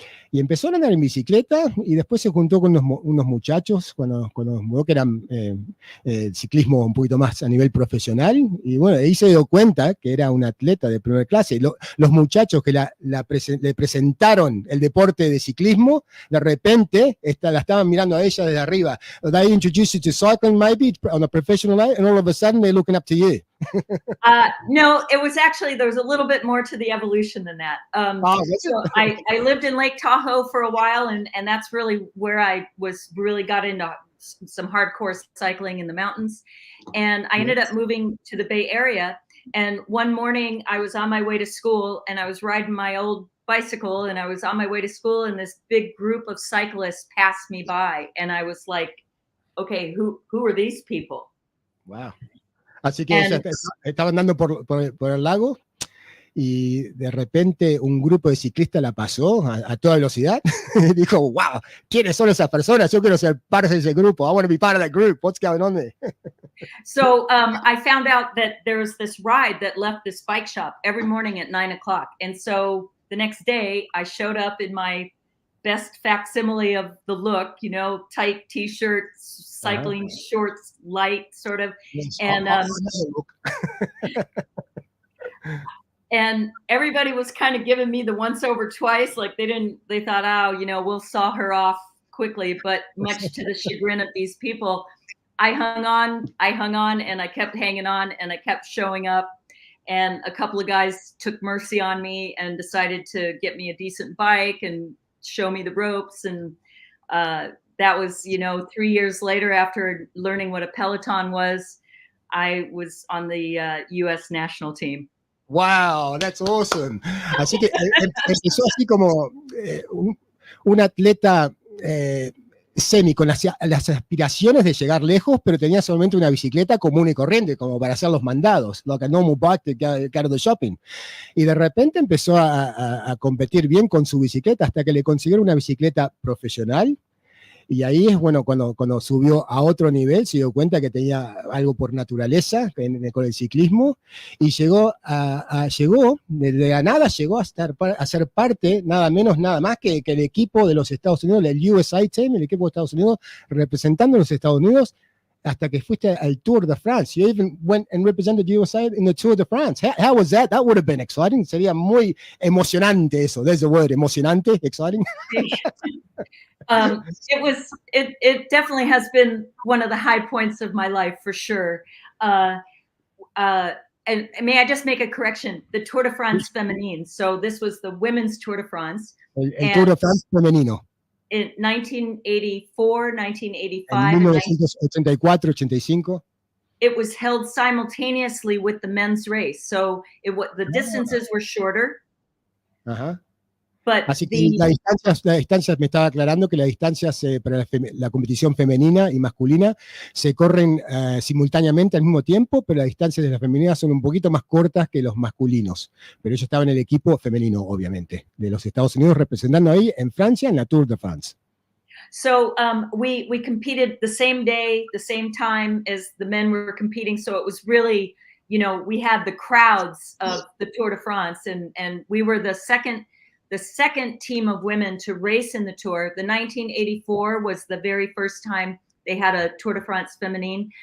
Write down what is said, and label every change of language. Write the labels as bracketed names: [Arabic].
[Spanish] Y empezó a andar en bicicleta y después se juntó con unos muchachos cuando mudó, que eran ciclismo un poquito más a nivel profesional. Y bueno, ahí se dio cuenta que era un atleta de primera clase. Los muchachos que le presentaron el deporte de ciclismo, de repente la estaban mirando a ella desde arriba. [English] They introduced you to cycling maybe on a professional level, and all of a sudden they're looking up to you. No, it was actually, there was a little bit more to the evolution than that. So I lived in Lake Tahoe for a while, and that's really where I got into some hardcore cycling in the mountains. And I ended up moving to the Bay Area. And one morning I was on my way to school, and I was riding my old bicycle, and I was on my way to school, and this big group of cyclists passed me by. And I was like, okay, who are these people? Wow. [Spanish] Así que ella estaba andando por el lago y de repente un grupo de ciclistas la pasó a toda velocidad y dijo, wow, ¿quiénes son esas personas? Yo quiero ser parte de ese grupo. [English] I want to be part of that group. What's going on there? So I found out that there was this ride that left this bike shop every morning at 9:00. And so the next day I showed up in my best facsimile of the look, you know, tight t-shirt, cycling shorts, light sort of. And and everybody was kind of giving me the once over twice. Like they thought, oh, you know, we'll saw her off quickly. But much to the chagrin of these people, I hung on, and I kept hanging on, and I kept showing up. And a couple of guys took mercy on me and decided to get me a decent bike and show me the ropes. And that was, you know, 3 years later, after learning what a Peloton was, I was on the U.S. national team. Wow, that's awesome. [Spanish] Así que empezó así como un atleta semi con las aspiraciones de llegar lejos, pero tenía solamente una bicicleta común y corriente, como para hacer los mandados, like a normal bike to get out of the shopping. Y de repente empezó a competir bien con su bicicleta hasta que le consiguieron una bicicleta profesional. Y ahí es bueno cuando subió a otro nivel, se dio cuenta que tenía algo por naturaleza con el ciclismo y llegó de la nada, llegó a ser parte, nada menos, nada más que el equipo de los Estados Unidos, el USA Team, el equipo de Estados Unidos, representando a los Estados Unidos hasta que fuiste al Tour de France. [English] You even went and represented USA in the Tour de France. How was that? That would have been exciting. [Spanish] Sería muy emocionante eso. [English] There's the word, emocionante, exciting. It definitely has been one of the high points of my life for sure. And may I just make a correction? The Tour de France Feminine. So this was the women's Tour de France. [Spanish] El Tour de France femenino. [English] In 1984, 1985. [Spanish] En 1984, 85. [English] It was held simultaneously with the men's race. So the distances were shorter. Ajá. [Spanish] Así que la distancia, me estaba aclarando que las distancias para la competición femenina y masculina se corren simultáneamente al mismo tiempo, pero las distancias de las femeninas son un poquito más cortas que los masculinos. Pero ellos estaban en el equipo femenino, obviamente, de los Estados Unidos, representando ahí en Francia, en la Tour de France. [English] So we competed the same day, the same time as the men were competing. So it was really, you know, we had the crowds of the Tour de France, and we were the second team of women to race in the Tour. The 1984 was the very first time they had a Tour de France Feminine.